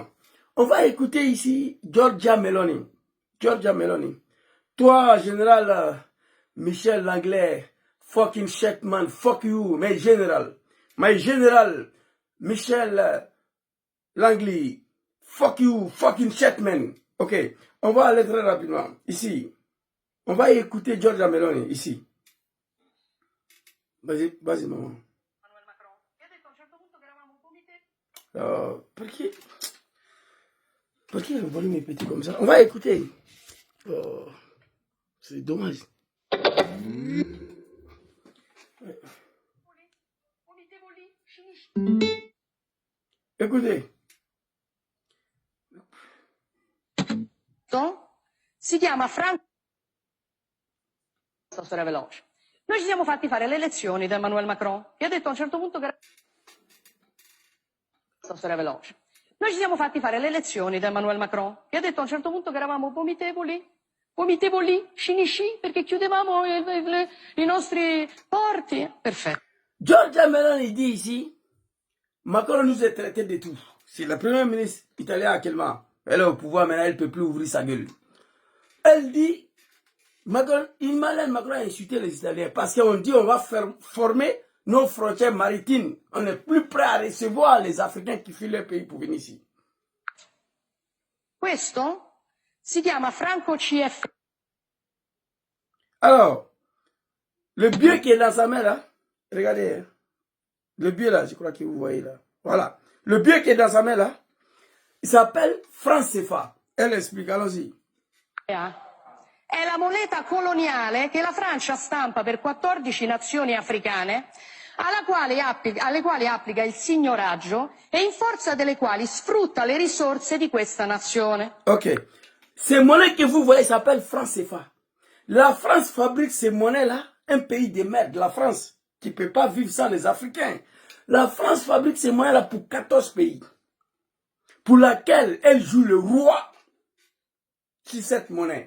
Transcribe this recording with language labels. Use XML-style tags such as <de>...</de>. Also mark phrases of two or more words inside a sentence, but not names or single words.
<fr>On va écouter ici Giorgia Meloni. Giorgia Meloni. Toi, général Michel Langlais,</fr> <en>fucking shit man, fuck you, my général Michel Langlais, fuck you, fucking shit man.</en> <fr>Ok, on va aller très rapidement. Ici, on va écouter Giorgia Meloni, ici. Vas-y, maman. Pourquoi le volume est petit comme ça? On va écouter. Oh, c'est dommage. Écoutez.</fr> <it>Si chiama Franco. Storia veloce. Noi ci siamo fatti fare le elezioni da Emmanuel Macron, che ha detto a un certo punto che... Storia veloce. Noi ci siamo fatti fare le elezioni da Emmanuel Macron, che ha detto a un certo punto che eravamo vomitevoli, scinisci, perché chiudevamo i nostri porti. Perfetto.</it> <fr>Giorgia Meloni dit ici, Macron nous a traité de tout. C'est la première ministre italienne actuellement. Elle est au pouvoir, maintenant elle ne peut plus ouvrir sa gueule. Elle dit, Macron a insulté les Italiens parce qu'on dit on va former nos frontières maritimes. On n'est plus prêt à recevoir les Africains qui fuient leur pays pour venir ici.</fr> <it>Questo si chiama Franco CF.</it> <fr>Alors, le biais qui est dans sa main là, regardez, hein, le biais là, je crois que vous voyez là. Voilà. Le biais qui est dans sa main là, il s'appelle franc CFA. Elle explique, allons-y.</fr> <it>È la moneta coloniale che la Francia stampa per 14 nazioni africane, alle quali applica il signoraggio e in forza delle quali sfrutta le risorse di questa nazione.</it> <fr>Ok. Ces monnaies que vous voyez s'appellent franc CFA. La France fabrique ces monnaies-là, un pays de merde, la France, qui ne peut pas vivre sans les Africains. La France fabrique ces monnaies-là pour 14 pays, pour laquelle elle joue le roi sur cette monnaie.</fr>